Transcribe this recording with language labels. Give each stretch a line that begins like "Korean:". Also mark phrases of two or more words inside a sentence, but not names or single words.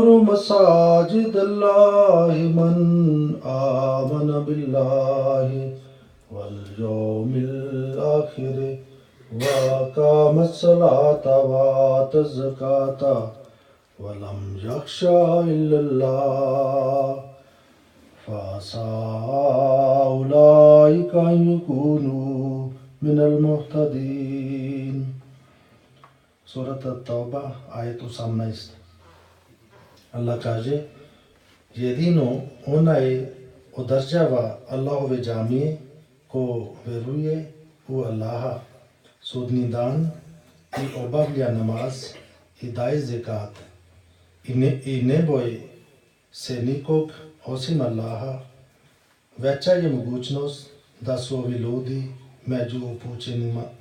Arabic: مساجد الله من آمن بالله واليوم الآخر وأقام الصلاة وآتى الزكاة ولم يخش إلا الله فعسى أولئك أن يكونوا من المهتدين.
Serbian: Surat At-Tauba, ajet 18. Allah kaže, jedino onaj održava Allahove džamije ko veruje u Allaha, sudni dan i obavlja namaz i daje zekat i ne boji se nikog osim Allaha, veća je mogućnost da su ovi ljudi među upućenima.